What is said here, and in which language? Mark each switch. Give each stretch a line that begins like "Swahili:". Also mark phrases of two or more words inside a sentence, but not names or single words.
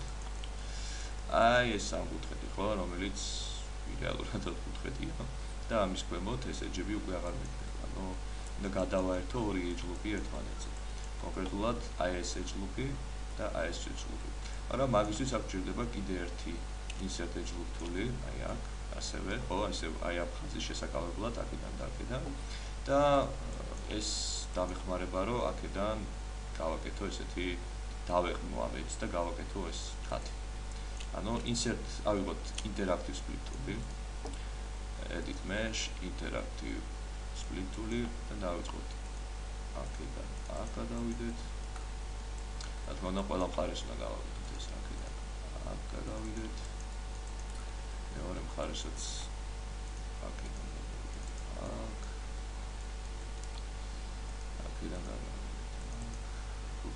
Georgian: აი ეს სამკუთხედი, ხო, რომელიც რეალურად ოთხკუთხედია და ამის ქვემოთ ეს edge-ები უკვე აღარ მიგდება. ანუ უნდა გადავაერთო ორი
English: edge loop-ი
Georgian: ერთმანეთზე. კონკრეტულად აი ეს
English: edge loop-ი
Georgian: და აი ეს
English: edge loop-ი.
Georgian: მაგრამ მაგისთვის აქ გვჭირდება კიდე ერთი
English: insert edge loop tool-ი,
Georgian: აი აქ ასევე, ხო, ასე აი ამ ხაზის შესაკავებლად აქედან და აქედან და ეს დამეხმარება რომ აქედან გავაკეთო ესეთი დავეყნო ამეც და გავაკეთო ეს ხათი. ანუ insert ავიღოთ
English: interactive split tool-ი. edit mesh interactive split tool-ი
Georgian: და დავიწყოთ აქედან აქ გადავიდეთ. რა თქმა უნდა, ყველა მხარეს უნდა გავაკეთოთ ეს აქედან აქ გადავიდეთ. მეორე მხარესაც აქედან გადავიდეთ აქ. აქედან გადავიდეთ აქ. უps.